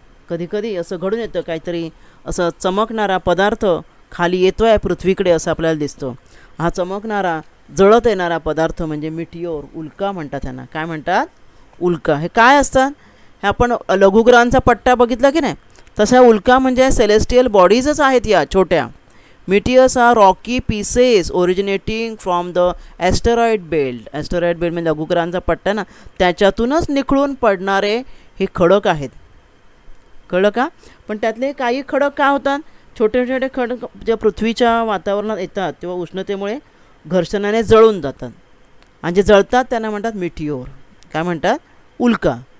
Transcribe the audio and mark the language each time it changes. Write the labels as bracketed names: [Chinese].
[Marathi] कधी कधी असं घडून येतं काहीतरी असं चमकणारा पदार्थ खाली येतो आहे पृथ्वीकडे असं आपल्याला दिसतो. हा चमकणारा जळत येणारा पदार्थ म्हणजे मिटिओर. उल्का म्हणतात त्यांना. काय म्हणतात? उल्का. हे काय असतात? हे आपण लघुग्रहांचा पट्टा बघितला की नाही तशा उल्का म्हणजे सेलेस्टियल बॉडीजच आहेत या छोट्या. [English] Meteors are rocky pieces originating from the asteroid belt. [Marathi] Asteroid belt म्हणजे लघुग्रहांचा पट्टा ना त्याच्यातूनच निखळून पडणारे हे खडक आहेत. कळलं का? पण त्यातले काही खडक काय होतात? छोटे छोटे खडक ज्या पृथ्वीच्या वातावरणात येतात तेव्हा उष्णतेमुळे घर्षणाने जळून जातात आणि जे जळतात त्यांना म्हणतात मिटिओर. काय म्हणतात? उल्का.